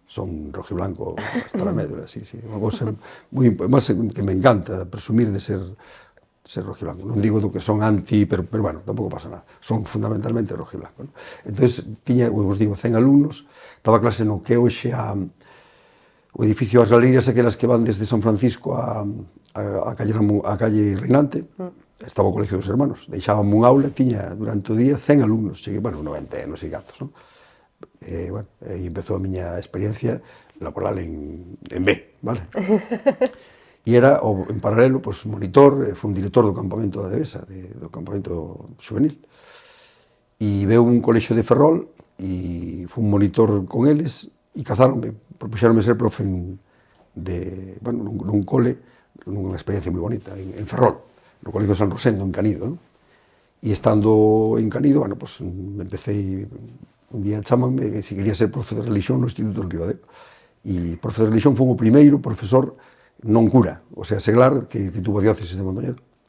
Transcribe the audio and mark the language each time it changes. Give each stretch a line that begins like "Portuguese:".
Spanish: Son rojiblanco hasta la médula, sí.
Galician: Unha cosa moi, máis que me encanta presumir de ser rojiblanco. Non digo do que son anti, pero bueno, tampouco pasa nada. Son fundamentalmente rojiblanco. ¿No? Entón, tiña, vos digo, 100 alumnos, daba clase no que hoxe o edificio As Galerías, aquelas que van desde San Francisco a calle Reinante, estaba o Colegio dos Hermanos. Deixábame un aula, tiña durante o día 100 alumnos, cheguei, bueno, 90 non sei gatos, non? Bueno, aí empezou a miña experiencia laboral en B, vale? E era, en paralelo, pues, monitor, fui un director do campamento da Devesa, do campamento juvenil. E veu un colexio de Ferrol, e fui un monitor con eles, e cazáronme, propuxeronme ser profe bueno, nun cole, nunha experiencia moi bonita, en Ferrol, no Colegio San Rosendo, en Canido, non? E estando en Canido, bueno, pues, empecé. Un día chamanme se quería ser profe de religión no Instituto en Ribadeo. E profe de religión foi o primeiro profesor non cura, o sea, seglar que tuvo a diócesis de Mondoñedo.